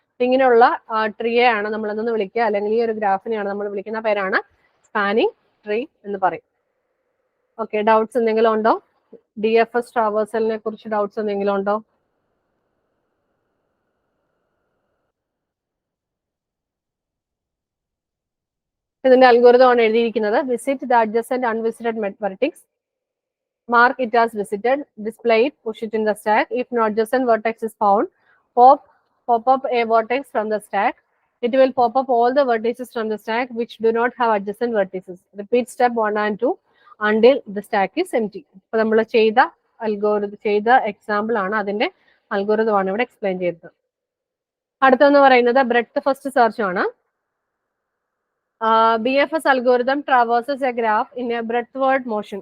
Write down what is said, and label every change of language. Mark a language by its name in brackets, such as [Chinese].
[Malayalam] ഇങ്ങനെയുള്ള ട്രീയെ ആണ് നമ്മൾ എന്തെന്ന് വിളിക്കുക, അല്ലെങ്കിൽ ഈ ഒരു ഗ്രാഫിനെയാണ് നമ്മൾ വിളിക്കുന്ന പേരാണ് സ്പാനിങ് ട്രീ എന്ന് പറയും. ഓക്കെ, ഡൗട്ട്സ് എന്തെങ്കിലും ഉണ്ടോ? DFS ട്രാവേഴ്സലിനെ കുറിച്ച് ഡൗട്ട്സ് എന്തെങ്കിലും ഉണ്ടോ? ഇതിന്റെ അൽഗോരിതം ആണ് എഴുതിയിരിക്കുന്നത്. [English] Visit the adjacent unvisited vertex, mark it as visited, display it, push it in the stack. If no adjacent vertex is found, pop up a vertex from the stack. It will pop up all the vertices from the stack which do not have adjacent vertices. Repeat step 1 and 2 until the stack is empty. [Malayalam] അപ്പോൾ നമ്മൾ ചെയ്ത algorithm, ചെയ്ത example ആണ്, അതിന്റെ algorithm ആണ് ഇവിടെ explain ചെയ്തത്. അടുത്തെന്ന് പറയുന്നത് ബ്രെഡ്ത്ത് ഫസ്റ്റ് സെർച്ച് ആണ്. [English] BFS algorithm traverses a graph in a breadthward motion.